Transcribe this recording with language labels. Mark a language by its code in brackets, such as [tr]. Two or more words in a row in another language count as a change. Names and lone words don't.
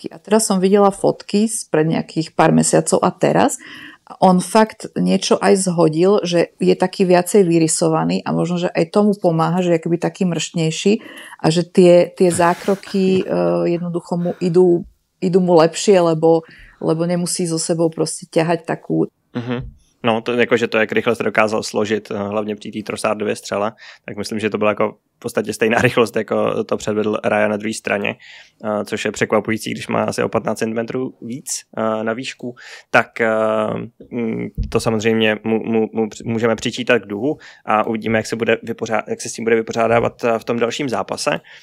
[sk] A teraz som videla fotky spred nejakých pár mesiacov a teraz on fakt niečo aj zhodil, že je taký viacej vyrysovaný a možno, že aj tomu pomáha, že je akoby taký mrštnejší a že tie zákroky jednoducho mu idú mu lepšie, lebo nemusí so sebou proste ťahať takú... [cs] No, to jakože to, jak rychle se dokázal složit, hlavně při té Trossardově střele, tak myslím, že to byla jako v podstatě stejná rychlost, jako to předvedl Raya na druhé straně, což je překvapující, když má asi o 15 cm víc na výšku, tak to samozřejmě můžeme přičítat k duhu a uvidíme, jak se s tím bude vypořádávat v tom dalším zápase.